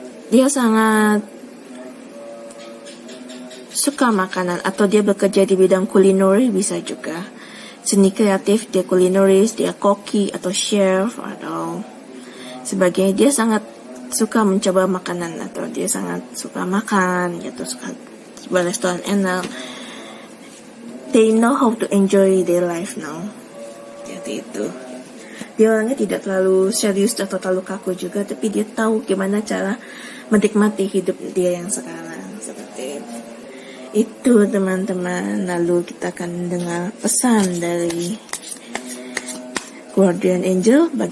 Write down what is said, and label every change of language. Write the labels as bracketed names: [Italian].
[Indonesian] Dia sangat suka makanan, atau dia bekerja di bidang kulineri, bisa juga seni kreatif, dia kulinaris, dia koki atau chef atau sebagainya. Dia sangat suka mencoba makanan, atau dia sangat suka makan gitu, suka sebuah restoran enak. [English] They know how to enjoy their life now. [Indonesian] Jadi itu. Dia orangnya tidak terlalu serius atau terlalu kaku juga, tapi dia tahu gimana cara menikmati hidup dia yang sekarang, seperti itu teman-teman. Lalu kita akan dengar pesan dari Guardian Angel.